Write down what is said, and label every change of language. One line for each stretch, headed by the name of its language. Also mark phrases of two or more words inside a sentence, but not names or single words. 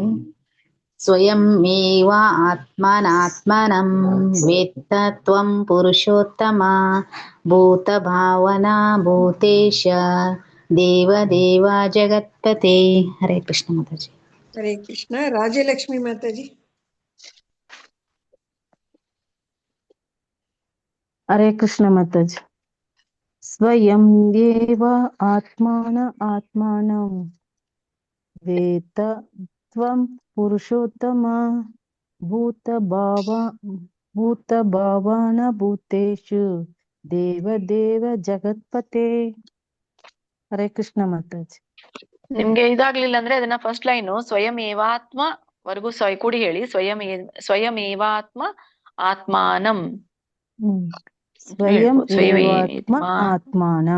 Sanskrit: ಸ್ವಯಮೇವ ಆತ್ಮನಾತ್ಮನಂ ವೇತ್ತ ತ್ವಂ ಪುರುಷೋತ್ತಮ ಭೂತ ಭಾವನಾ ಭೂತೇಶ ದೇವ ಜಗತ್ಪತೆ.
Kannada: ಹರೇ ಕೃಷ್ಣ ಮಾತಾಜಿ. ಹರೇ ಕೃಷ್ಣ. ರಾಜಲಕ್ಷ್ಮಿ ಮಾತಾಜಿ. ಹರೇ ಕೃಷ್ಣ ಮಾತಾಜಿ.
Sanskrit: ಸ್ವಯಂ ಏವ ಆತ್ಮಾನಂ ವೇತ್ತ ತ್ವಂ ಪುರುಷೋತ್ತಮ ಭೂತ ಭಾವನ ಭೂತೇಶು ದೇವ ಜಗತ್ಪತೆ.
Kannada: ಹರೇ ಕೃಷ್ಣ ಮಾತಾಜಿ. ನಿಮ್ಗೆ ಇದಾಗ್ಲಿಲ್ಲ ಅಂದ್ರೆ ಅದನ್ನ
English: first line
Sanskrit: ಸ್ವಯಂ ಏವಾತ್ಮ
Kannada: ವರ್ಗೂ ಕೂಡಿ ಹೇಳಿ.
Sanskrit: ಸ್ವಯಂ ಏವಾತ್ಮ ಆತ್ಮಾನಂ. ಸ್ವಯಂ ಏವಾತ್ಮ ಆತ್ಮಾನಂ.